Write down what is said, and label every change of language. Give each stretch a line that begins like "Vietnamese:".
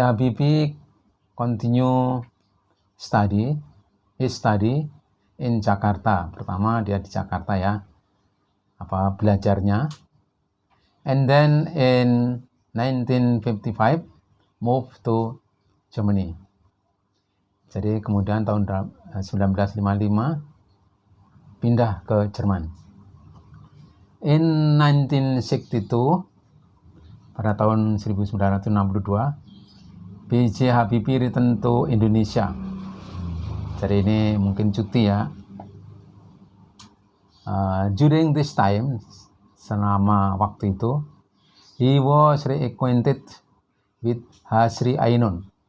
English: Habibie continue his study in Jakarta.
Indonesian: Pertama dia di Jakarta, ya, belajarnya.
English: And then in 1955 moved to Germany.
Indonesian: Jadi kemudian tahun 1955 pindah ke Jerman.
English: In 1962,
Indonesian: pada tahun 1962,
English: B.J. Habibie return to Indonesia.
Indonesian: Jadi ini mungkin cuti, ya.
English: During this time,
Indonesian: selama waktu itu,
English: he was reacquainted with Hasri Ainun.